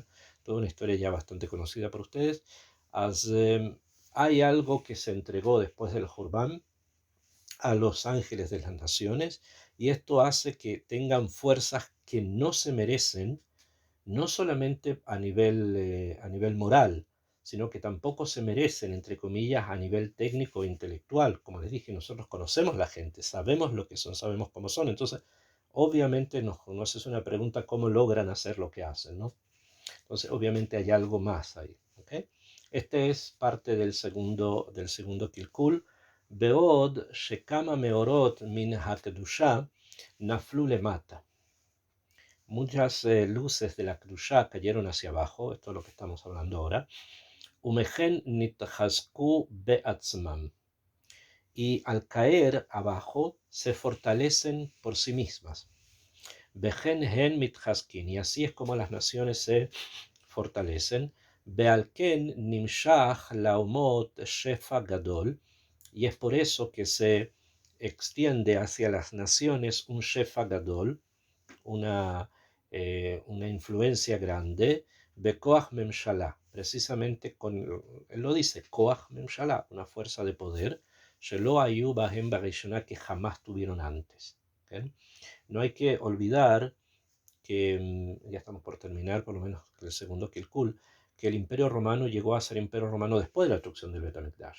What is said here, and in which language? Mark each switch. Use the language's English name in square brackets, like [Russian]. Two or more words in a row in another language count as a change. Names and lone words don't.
[Spanish] Toda una historia ya bastante conocida por ustedes. Hay algo que se entregó después del Jordán a los ángeles de las naciones y esto hace que tengan fuerzas que no se merecen, no solamente a nivel moral, sino que tampoco se merecen, entre comillas, a nivel técnico e intelectual. Como les dije, nosotros conocemos la gente, sabemos lo que son, sabemos cómo son. Entonces, obviamente nos es una pregunta cómo logran hacer lo que hacen, ¿no? Entonces, obviamente hay algo más ahí. ¿Okay? Este es parte del segundo Kilkul. [Hebrew] בעוד שכמה מאורות מן הקדושה נפלו למטה. [Spanish] Muchas luces de la Kedushá cayeron hacia abajo, esto es lo que estamos hablando ahora. [Hebrew] ומהן נתחזקו בעצמם. [Spanish] Y al caer abajo se fortalecen por sí mismas. [Hebrew] בהן הן מתחזקין. [Spanish] Y así es como las naciones se fortalecen. [Hebrew] ובעל כן נמשך לאומות שפע גדול. [Spanish] Y es por eso que se extiende hacia las naciones un [Hebrew] שפע גדול, [Spanish] una influencia grande, [Hebrew] בכוח ממשלה, [Spanish] precisamente él lo dice, [Hebrew] כוח ממשלה, [Spanish] una fuerza de poder, [Hebrew] שלא היו בהם בראשונה, [Spanish] que jamás tuvieron antes. ¿Okay? No hay que olvidar que, ya estamos por terminar, por lo menos el segundo Kilkul, que el Imperio Romano llegó a ser Imperio Romano después de la destrucción del [Hebrew] בית המקדש.